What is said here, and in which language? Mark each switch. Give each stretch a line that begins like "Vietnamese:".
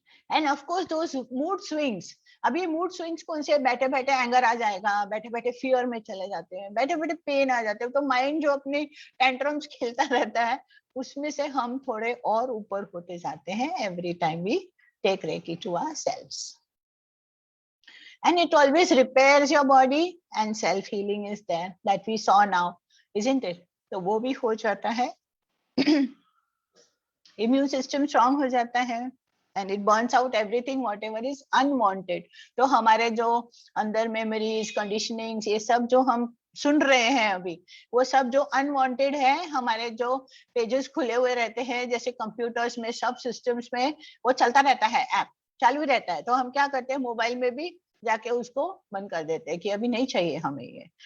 English: And of course those mood swings.
Hindi: अभी mood swings कौन से, बैठे बैठे एंगर आ जाएगा, बैठे बैठे फियर में चले जाते हैं, बैठे बैठे पेन आ जाते हैं, तो माइंड जो अपने टेंट्रम्स खेलता रहता है उसमें से हम थोड़े और ऊपर होते जाते हैं
English: Every time we take reiki to ourselves. And it always repairs your body and self healing is there that we saw now, isn't it?
Hindi: तो वो भी हो जाता है.
English: immune system strong
Hindi: हो जाता है
English: and it burns out everything whatever is unwanted.
Hindi: तो हमारे जो अंदर मेमोरीज, कंडीशनिंग्स, ये सब जो हम सुन रहे हैं अभी, वो सब जो अनवांटेड है, हमारे जो पेजेस खुले हुए रहते हैं जैसे कंप्यूटर्स में, सब सिस्टम्स में वो चलता रहता है, ऐप चालू रहता है, तो हम क्या करते हैं, मोबाइल में भी जाके उसको बंद कर देते हैं कि अभी नहीं चाहिए हमें ये.